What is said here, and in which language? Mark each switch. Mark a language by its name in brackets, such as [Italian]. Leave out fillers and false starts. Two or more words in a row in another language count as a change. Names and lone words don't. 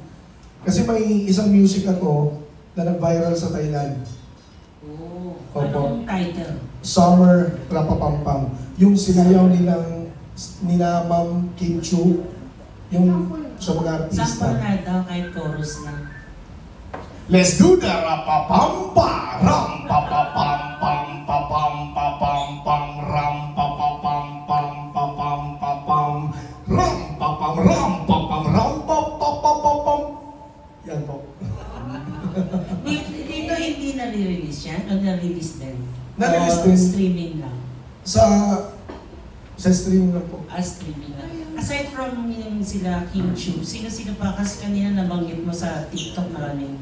[Filipino] Kasi may isang music ako na nag-viral sa Thailand. Oh, Opo. anong title? Summer Rapapampam. Yung sinayaw nila Ma'am Kim Chu, yung sa mga artista. Sample na daw, kahit chorus lang. [English] Let's do the rapapampa, ram papapam pam papam papam pam ram papapam pam papam papam ram papam ram papapam. [Filipino] Yan po. Dito hindi nare-release yan? O nare-release din? Na-release O din. streaming lang? Sa stream na po. Streaming lang. [English] Aside from [Filipino] yung sila Kim Chu, sino-sino pa? Kasi kanina nabanggit mo sa TikTok maraming